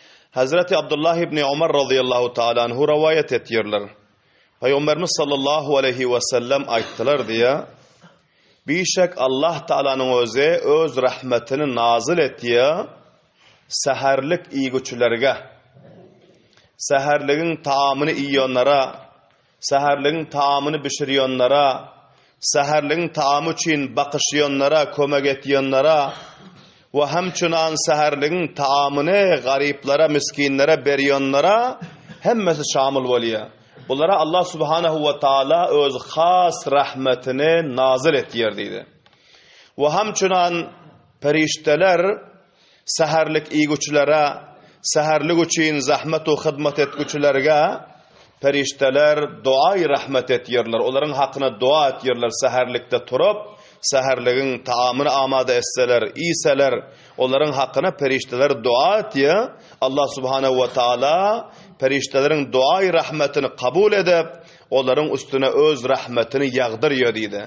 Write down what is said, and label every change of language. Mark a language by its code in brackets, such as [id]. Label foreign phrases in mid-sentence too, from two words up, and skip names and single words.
[tr] Hazreti Abdullah ibn Umar [ar] رضي الله تعالى عنه [tr] rivayet ediyorlar. Peygamberimiz [ar] صلى الله عليه وسلم [tr] ayttılar diye, bişek Allah Ta'ala'nın öz rahmetini nazil ettiği seherlik iygüçülerge, seherliğin taamını iyiyonlara, seherliğin taamını pişiriyonlara, seherliğin taamı için bakışıyonlara, kömek etiyonlara ve hemçunan seherliğin taamını gariplere, miskinlere beriyonlara hemmesi şamil oluyor. Bunlara [ar] الله سبحانه وتعالى [tr] öz has rahmetini nazil ettirdi. Ve hemçunan perişteler seherlik iygüçülere, seherlik için zahmet ve hizmet etgüçülerge perişteler duayı rahmet ettirler. Onların hakkına dua ettirler seherlikte turup, seherliğin taamını amade etseler, iyiseler, onların hakkına perişteler dua ettiği [ar] الله سبحانه وتعالى [tr] periştelerin duayı rahmetini kabul edip onların üstüne öz rahmetini yağdırıyor dedi.